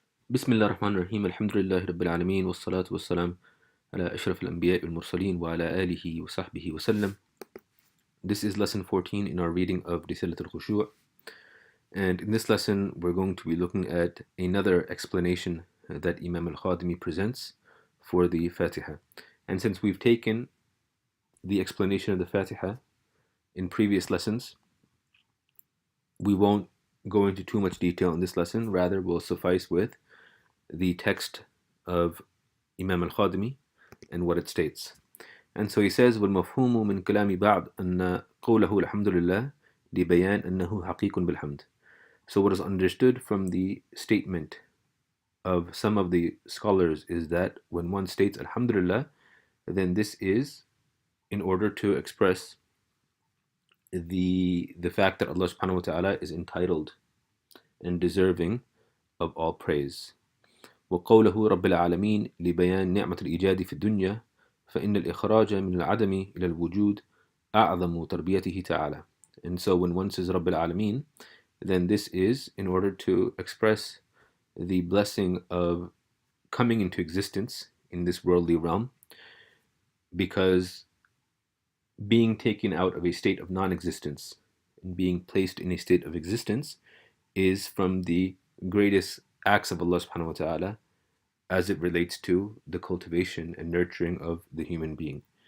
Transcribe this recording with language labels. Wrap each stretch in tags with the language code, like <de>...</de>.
<ar>بسم الله الرحمن الرحيم الحمد لله رب العالمين والصلاة والسلام على أشرف الأنبياء والمرسلين وعلى آله وصحبه وسلم.</ar> <en>This is lesson 14 in our reading of ال al-Khushu', and in this lesson we're going to be looking at another explanation that Imam al-Khadimi presents for the Fatiha. And since we've taken the explanation of the Fatiha in previous lessons, we won't go into too much detail in this lesson. Rather, we'll suffice with the text of Imam al-Khadimi and what it states. And so he says,</en> <ar>وَالْمَفْهُومُ مِنْ كَلَامِ بَعْضٍ أَنَّ قَوْلَهُ الْحَمْدُ لِلَّهِ لِبَيَانِ أَنَّهُ حَقِيقٌ بِالْحَمْدِ.</ar> <en>So what is understood from the statement of some of the scholars is that when one states Alhamdulillah, then this is in order to express the fact that Allah subhanahu wa ta'ala is entitled and deserving of all praise.</en> <ar>وقوله رب العالمين لبيان نعمة الإيجاد في الدنيا فإن الإخراج من العدم إلى الوجود أعظم تربيته تعالى.</ar> <en>And so when one says</en> <ar>رب العالمين,</ar> <en>then this is in order to express the blessing of coming into existence in this worldly realm, because being taken out of a state of non-existence and being placed in a state of existence is from the greatest acts of Allah subhanahu wa ta'ala as it relates to the cultivation and nurturing of the human being.</en>